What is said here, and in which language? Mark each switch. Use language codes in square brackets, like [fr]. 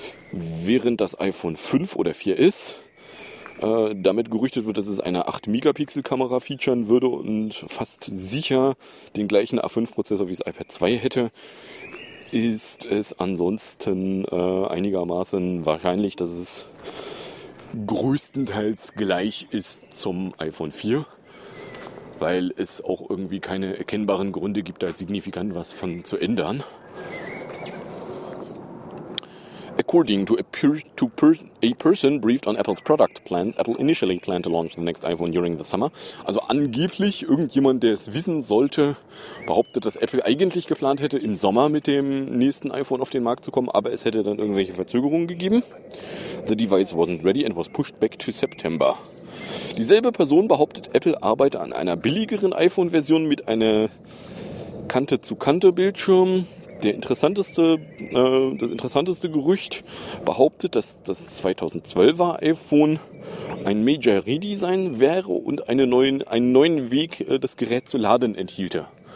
[de] Während das iPhone 5 oder 4 ist, damit gerüchtet wird, dass es eine 8-Megapixel-Kamera featuren würde und fast sicher den gleichen A5-Prozessor wie das iPad 2 hätte, ist es ansonsten einigermaßen wahrscheinlich, dass es größtenteils gleich ist zum iPhone 4, weil es auch irgendwie keine erkennbaren Gründe gibt, da signifikant was von zu ändern. [en] According to a person briefed on Apple's product plans, Apple initially planned to launch the next iPhone during the summer. [de] Also angeblich, irgendjemand, der es wissen sollte, behauptet, dass Apple eigentlich geplant hätte, im Sommer mit dem nächsten iPhone auf den Markt zu kommen, aber es hätte dann irgendwelche Verzögerungen gegeben. [en] The device wasn't ready and was pushed back to September. [de] Dieselbe Person behauptet, Apple arbeite an einer billigeren iPhone-Version mit einer Kante-zu-Kante-Bildschirm. Das interessanteste Gerücht behauptet, dass das 2012er iPhone ein Major Redesign wäre und einen neuen Weg, das Gerät zu laden enthielte.